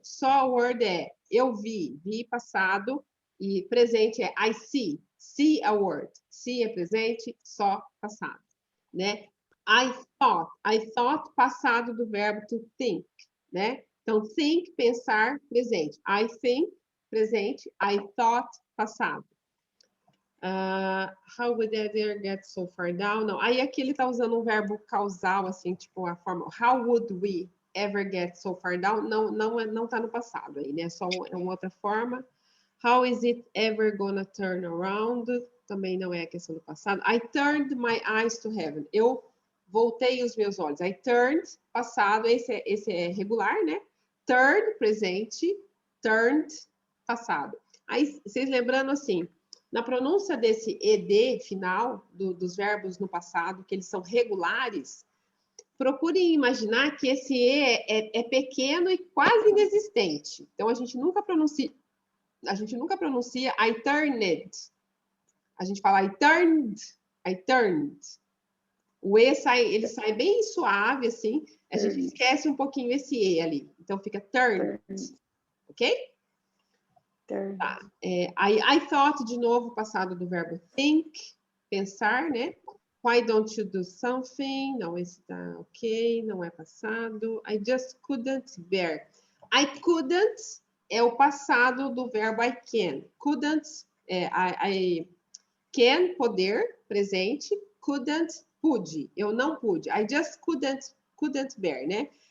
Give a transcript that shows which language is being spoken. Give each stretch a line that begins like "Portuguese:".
English: Saw a word
Portuguese: é eu vi, passado. E presente é
English: I see. See a word.
Portuguese: See é presente, saw, passado, né?
English: I thought,
Portuguese: passado do verbo
English: to think,
Portuguese: né? Então, think, pensar, presente.
English: I think, presente. I thought, passado. How would I ever get so far down?
Portuguese: Não, aí aqui ele está usando um verbo causal, assim, tipo a forma
English: how would we ever get so far down?
Portuguese: Não está no passado aí, né? É uma outra forma.
English: How is it ever gonna turn around?
Portuguese: Também não é a questão do passado.
English: I turned my eyes to heaven.
Portuguese: Eu voltei os meus olhos.
English: I turned,
Portuguese: passado, esse é regular, né? Turned, presente. Turned, passado. Aí, vocês lembrando assim, na pronúncia desse ED final, dos verbos no passado, que eles são regulares, procurem imaginar que esse E é pequeno e quase inexistente. Então, a gente nunca pronuncia
English: I turned.
Portuguese: A gente fala
English: I turned.
Portuguese: O E ele sai bem suave, assim. A gente esquece um pouquinho esse E ali. Então, fica turned. Ok? Tá.
English: I thought,
Portuguese: de novo, passado do verbo think, pensar, né?
English: Why don't you do something?
Portuguese: Não, esse tá ok, não é passado.
English: I just couldn't bear. I couldn't
Portuguese: é o passado do verbo
English: I can. Couldn't, I can,
Portuguese: poder, presente. Couldn't, pude. Eu não pude.
English: I just couldn't bear,
Portuguese: né?